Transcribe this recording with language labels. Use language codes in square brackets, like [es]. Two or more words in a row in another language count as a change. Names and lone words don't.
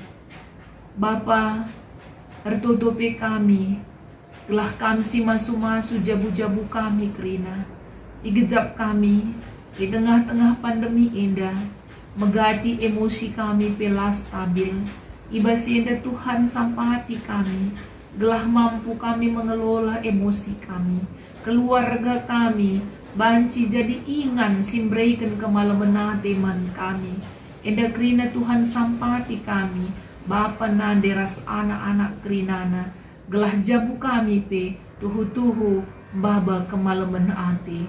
[btx] Bapa, ertutupi kami, gelah kami si masu-masu jabu-jabu kami kerina. Igejap kami, [id] di tengah-tengah pandemi [btx] indah, megati emosi kami pela stabil. Ibasi indah Tuhan sampati kami, gelah [id] mampu kami mengelola emosi [btx] kami, keluarga kami, banci jadi ingan simbreikan kemalaman teman kami. Enda krina Tuhan sampati kami, Bapa nanderas anak-anak krinana, gelah jabu kami pe, tuhu-tuhu baba kemalaman ate.